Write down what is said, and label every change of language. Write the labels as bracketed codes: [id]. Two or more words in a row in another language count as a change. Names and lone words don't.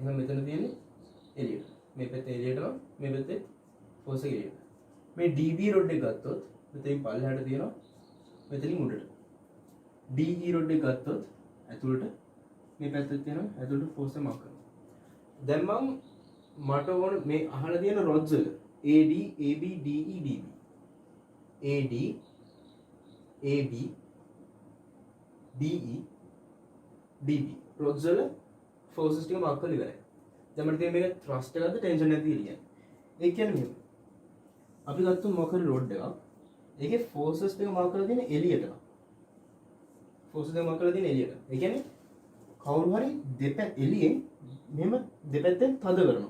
[si] එහෙනම් මෙතන තියෙන්නේ එළියට. මේ පැත්තේ එළියට මේ පැත්තේ force එක එළියට. මේ DB rod එක ගත්තොත් මෙතනින් පල්ලෙහාට තියෙනවා මෙතනින් උඩට. DE rod එක ගත්තොත් ඇතුළට මේ පැත්තේ තියෙනවා ඇතුළට force එක mark කරනවා. දැන් මට ඕන මේ අහලා තියෙන rods වල AD AB DE DB AD AB DE DB rods වල forces ටික mark කරලා ඉවරයි. දැන් මට තියෙන මේක thrust එකක්ද tension එකක්ද කියලා කියන්නේ. ඒ කියන්නේ මෙහෙම. අපි ගත්ත මොකක් හරි rod එකක්. ඒකේ forces ටික mark කරලා තියෙන එළියට. forces ටික mark කරලා තියෙන එළියට. ඒ කියන්නේ කවුරු හරි එළියෙන් මෙහෙම දෙපැත්තෙන් තද කරනවා.